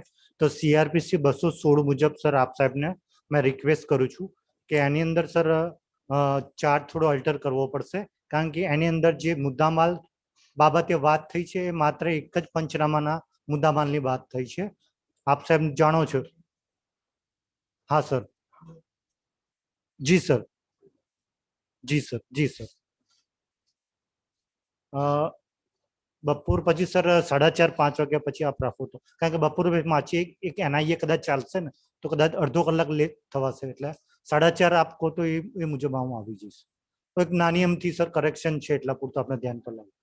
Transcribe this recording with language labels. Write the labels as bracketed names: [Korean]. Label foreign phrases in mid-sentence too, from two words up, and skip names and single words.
[Gujarati] તો સીઆરપીસી 216 મુજબ સર આપ સાહેબને મેં રિક્વેસ્ટ કરું છું કે એની અંદર સર ચાર્જ થોડો અલ્ટર કરવો પડશે, કારણ કે એની અંદર જે મુદ્દામાલ બાબતે વાત થઈ છે એ માત્ર એક જ પંચનામાના મુદ્દામાલની વાત થઈ છે. આપ સાહેબ જાણો છો. [Hindi] हाँ सर, जी सर, जी सर, जी सर. [Gujarati] બપોર પછી સર 4:30-5 વાગ્યા પછી આપ રાખો તો, કારણ કે બપોર પાછી એક એનઆઈએ કદાચ ચાલશે ને તો કદાચ અડધો કલાક લેટ થવાશે, એટલે 4:30 આપ કહો તો એ મુજબ હું આવી જઈશ. તો એક નાની એમથી સર કરેક્શન છે એટલા પૂરતું આપણે ધ્યાન પર લાવીએ.